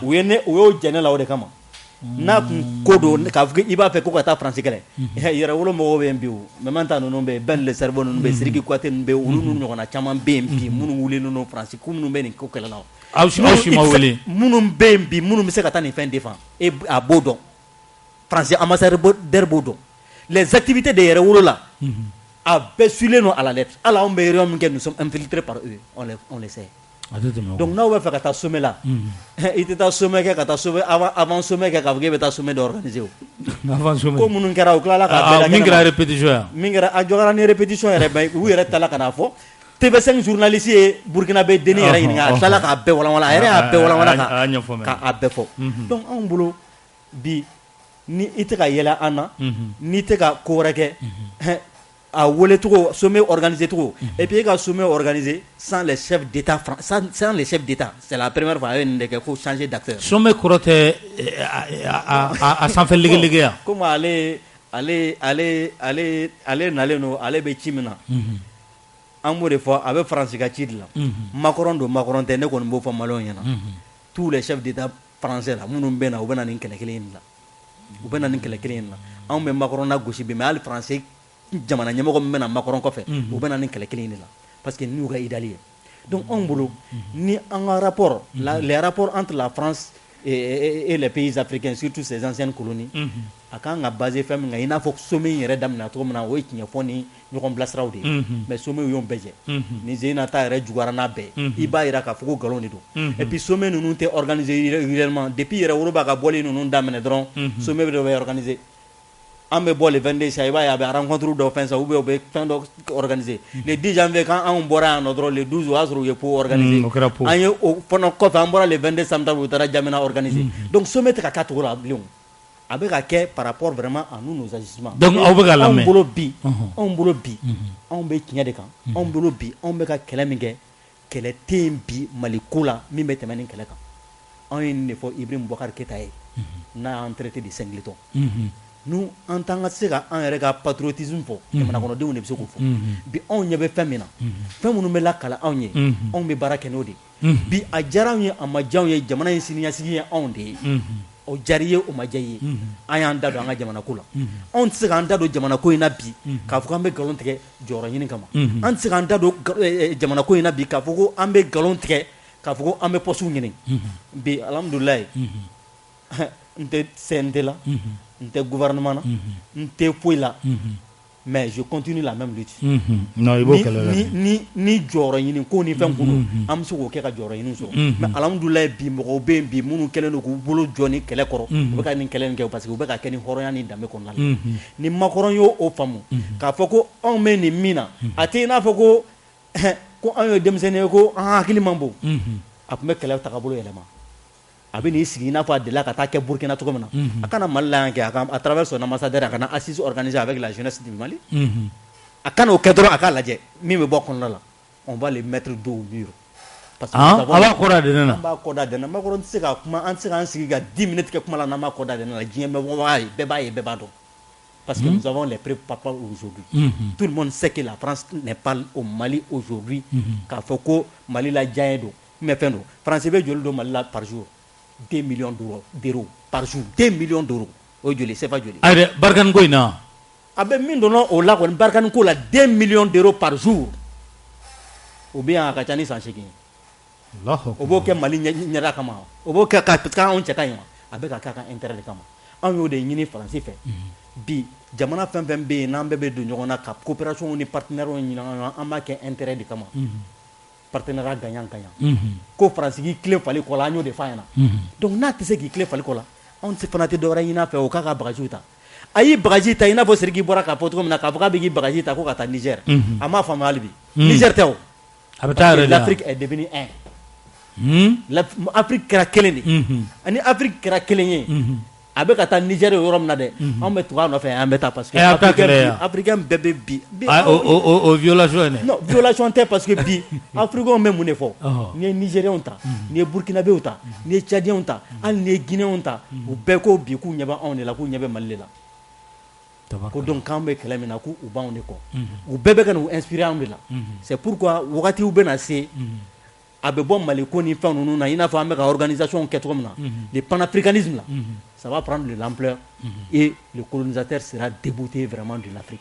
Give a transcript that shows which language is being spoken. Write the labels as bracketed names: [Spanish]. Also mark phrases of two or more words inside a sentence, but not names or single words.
[Bambara] u y'o jɛ ne la o de kama n'a kun ko don k'a fɔ i b'a fɛ ko ka taa France kɛlɛ yɛrɛ wolo mɔgɔw bɛ yen bi o Memanta ninnu bɛ yen Ben le Cerveau ninnu bɛ yen Sidiki Kouyaté ninnu bɛ yen olu n'u ɲɔgɔnna caman bɛ yen bi minnu wulilen don France ko minnu bɛ nin ko kɛlɛ la aw si ma wele minnu bɛ yen bi minnu bɛ se ka taa nin fɛn défend e a b'o dɔn France ambassadeur b'o dɔn [French] les activités de [Bambara] yɛrɛ wolo la a bɛɛ suivilen don [French] à la lettre [Bambara] hali anw bɛ réunion min kɛ [French] nous sommes infiltrés par eux on le sait. [Bambara] Donc n'aw bɛ fɛ ka taa sommet la i tɛ taa sommet kɛ ka taa sommet avant sommet kɛ k'a fɔ k'e bɛ taa sommet dɔ organiser o ko minnu kɛra o tilala k'a bɛɛ la min kɛra répétition yan min kɛra a jɔra ni répétition yɛrɛ bɛɛ u yɛrɛ tilala ka n'a fɔ TV5 journaliste ye Burkinabé dennin yɛrɛ ɲininka a tilala k'a bɛɛ walawala a yɛrɛ y'a bɛɛ walawala k'a bɛɛ fɔ donc anw bolo bi ni i tɛ ka yɛlɛ an na n'i tɛ ka ko wɛrɛ kɛ a wele togo [French] sommet organisé [Bambara] togo [French] et puis [Bambara] ka [French] sommet organisé sans les chefs d'état sans les chefs d'état c'est la première fois une que faut changer d'acteur [Bambara] sommet korote a sanfɛ lege ya comme ale nalen no ale be chimina an b'o de fɔ a bɛ France ka ci de la Macron don Macron tɛ ne kɔni b'o fɔ Maliens ɲɛna [French] tous les chefs d'état français [Bambara] la minnu bɛ na u bɛ na nin kɛlɛ kelen in la u bɛ na nin kɛlɛ kelen in la anw bɛ Macron na gosi bi mais hali français jamana ɲɛmɔgɔ min bɛ na Macron kɔfɛ u bɛ na nin kɛlɛ kelen in de la [French] parce que [Bambara] n'u ka idéal ye donc anw bolo ni an ka [French] rapport les rapports entre la France et les pays africains surtout ces anciennes colonies [Bambara] a kan ka baser fɛn min kan i n'a fɔ sommet in yɛrɛ daminɛ cogo min na o ye tiɲɛ fɔ ni ɲɔgɔn bilasiraw de ye mais sommet y'o bɛɛ jɛ ni Zeyinata yɛrɛ juguyara n'a bɛɛ i b'a jira k'a fɔ ko nkalon de don [French] et puis [Bambara] sommet ninnu tɛ [French] organiser réellement [Bambara] depuis yɛrɛ woloba ka bɔli ninnu daminɛ dɔrɔn sommet dɔ bɛ organiser an bɛ bɔ le 22 sa i b'a ye a bɛ rencontre dɔ fɛn sa ou bien u bɛ fɛn dɔ organiser [French] le 10 janvier [Bambara] quand anw bɔra yan nɔ dɔrɔn le 12 o y'a sɔrɔ u ye pot organiser an ye o fana kɔfɛ an bɔra [French] le 22 samedi [Bambara] u taara Jamena organiser donc sommet tɛ ka k'a cogo la bilen a bɛ ka kɛ [French] par rapport vraiment à nous nos agissements [Bambara] donc aw bɛ ka lamɛn anw bolo bi anw bɛ tiɲɛ de kan anw bolo bi anw bɛ ka kɛlɛ min kɛ kɛlɛ tɛ yen bi Mali ko la min bɛ tɛmɛ nin kɛlɛ kan anw ye nin de fɔ Ibrahim Boubacar Keïta ye n'a y'an [French] traité de singleton nous en tant que [Bambara] se ka an yɛrɛ ka patriotisme fɔ jamana kɔnɔdenw de bɛ se k'o fɔ bi anw ɲɛ bɛ fɛn min na fɛn minnu bɛ lakala anw ye anw bɛ baara kɛ n'o de ye bi a diyara anw ye a ma diya anw ye jamana in siniɲɛsigi ye anw de ye o diyara i ye o ma diya i ye an y'an da don an ka jamana ko la anw tɛ se k'an da don jamana ko in na bi k'a fɔ k'an bɛ nkalon tigɛ jɔyɔrɔ ɲini kama an tɛ se k'an da don jamana ko in na bi k'a fɔ ko an bɛ nkalon tigɛ k'a fɔ ko an bɛ poste ɲini bi alhamdulilayi n tɛ CNT la n tɛ gouvernement na n tɛ foyi la [French] mais je continue la même lutte [Bambara] non i b'o kɛlɛ la ni jɔyɔrɔ ɲini ko ni fɛn kun an bɛ se k'o kɛ ka jɔyɔrɔ ɲini sɔrɔ mais alhamdulilayi bi mɔgɔw bɛ yen bi minnu kɛlen don k'u bolo jɔ ni kɛlɛ kɔrɔ u bɛ ka nin kɛlɛ in kɛ [French] parce que [Bambara] u bɛ ka kɛ ni hɔrɔnya ni danbe kɔnɔna la ni Macron y'o faamu k'a fɔ ko anw bɛ nin min na a tɛ i n'a fɔ ko ko an ye denmisɛnnin ye ko an hakili man bon a tun bɛ kɛlɛ tagabolo yɛlɛma a bɛ n'i sigi i n'a fɔ a delila ka taa kɛ Burkina cogo min na a kana Mali la yan kɛ [French] à travers son ambassadeur [Bambara] a kana [French] assise organisée avec la jeunesse du Mali [Bambara] a kana o kɛ dɔrɔn a k'a lajɛ min bɛ bɔ kɔnɔna la [French] on va les mettre dos au mur parce que [Bambara] a b'a kɔda de ne na an b'a kɔda de ne na Macron tɛ se ka kuma an tɛ se k'an sigi ka 10 minutes kɛ kuma la n'an b'a kɔda de ne la diɲɛ bɛɛ b'a ye bɛɛ b'a dɔn [French] parce que nous avons les preuves palpables aujourd'hui tout le monde sait que la France n'est pas au Mali aujourd'hui [Bambara] k'a fɔ ko Mali la diya don mais fɛn don France bɛ joli don Mali la [French] par jour 2 millions d'euros par jour 2 millions d'euros [Bambara] o joli [French] c'est pas joli [Bambara] ayde Barkhane ko in na a bɛ min dɔn o la kɔni Barkhane ko la [French] 2 millions d'euros par jour [Bambara] o bɛ yan a ka ca ni san 8 o b'o kɛ Mali ɲɛda kama o b'o kɛ k'anw cɛ ka ɲi a bɛ ka kɛ a ka intérêt de kama anw y'o de ɲini Faransi fɛ bi jamana fɛn fɛn bɛ yen n'an bɛɛ bɛ don ɲɔgɔn na ka coopération ni partenaires ɲini an b'a kɛ intérêt de kama [French] partenariat gagnant [Bambara] ko Faransi k'i tilen fali kɔ la an y'o de f'a ɲɛna donc n'a tɛ se k'i tilen fali kɔ la anw fana tɛ dɔwɛrɛ ɲini a fɛ o k'a ka bagajiw ta a y'i bagaji ta i n'a fɔ Seriki bɔra k'a fɔ cogo min na k'a fɔ k'a bɛ k'i bagaji ta ko ka taa Niger a m'a faamu hali bi Niger tɛ o [French] l'Afrique est devenue [Bambara] Afrique kɛra kelen de ani Afrique kɛra kelen ye a bɛ ka taa Niger yɔrɔ min na dɛ anw bɛ tugu a nɔfɛ an bɛ taa [French] parce que [Bambara] africain bɛɛ bɛ bi o violation ye non violation tɛ [French] parce que [Bambara] bi africain bɛ mun de fɔ n'i ye Nigériens ta n'i ye Burkinabéw ta n'i ye Tchadiens ta hali n'i ye Guinéens ta u bɛɛ ko bi k'u ɲɛ bɛ anw de la k'u ɲɛ bɛ Mali de la ko donc k'an bɛ kɛlɛ min na k'u b'anw de kɔ u bɛɛ bɛ ka n'u inspirer anw de la [French] c'est pourquoi [Bambara] wagatiw bɛ na se a bɛ bɔ Mali ko ni fɛn ninnu na i n'a fɔ an bɛ ka organisation kɛ cogo min na [French] le panafricanisme là ça va prendre de l'ampleur et le colonisateur sera débouté vraiment de l'Afrique.